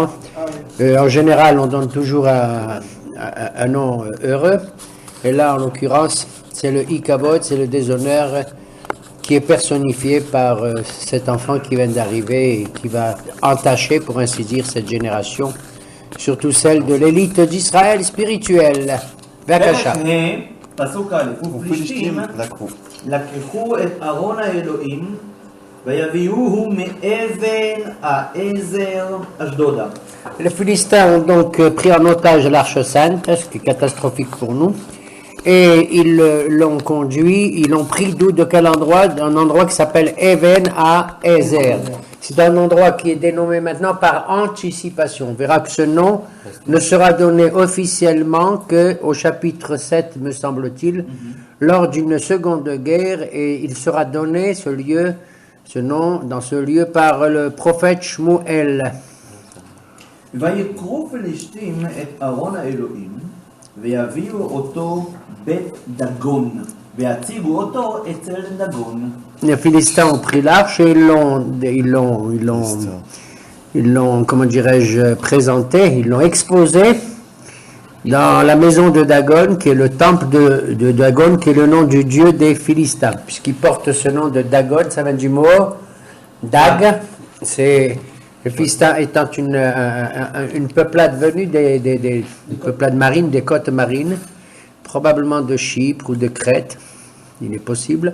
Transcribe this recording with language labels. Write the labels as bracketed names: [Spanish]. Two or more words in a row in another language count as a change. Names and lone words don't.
[French] En général, on donne toujours un nom heureux. Et là, en l'occurrence, c'est le Ichabod, c'est le déshonneur qui est personnifié par cet enfant qui vient d'arriver et qui va entacher, pour ainsi dire, cette génération, surtout celle de l'élite d'Israël spirituelle. Vakasha. [Hebrew] פסוק א', ופלישתים לקחו את ארון האלוהים ויביאוהו מאבן העזר אשדודה. [French] Les Philistins ont donc pris en otage l'Arche Sainte, ce qui est catastrophique pour nous, et ils l'ont conduit, ils l'ont pris de quel endroit? D'un endroit qui s'appelle Even à Ezer. C'est un endroit qui est dénommé maintenant par anticipation. On verra que ce nom ne sera donné officiellement qu'au chapitre 7, me semble-t-il, lors d'une seconde guerre, et il sera donné ce nom, dans ce lieu, par le prophète Shmuel. [Hebrew] ויקחו פלישתים את ארון האלוהים ויביאו אותו בית דגון ויציגו אותו אצל דגון. [French] Les Philistins ont pris l'arche et ils l'ont, comment dirais-je, présenté, ils l'ont exposé dans la maison de Dagon, qui est le temple de Dagon, qui est le nom du dieu des Philistins, puisqu'il porte ce nom de Dagon, ça vient du mot Dag, c'est les Philistins étant une peuplade venue des peuplades marines, des côtes marines, probablement de Chypre ou de Crète, il est possible.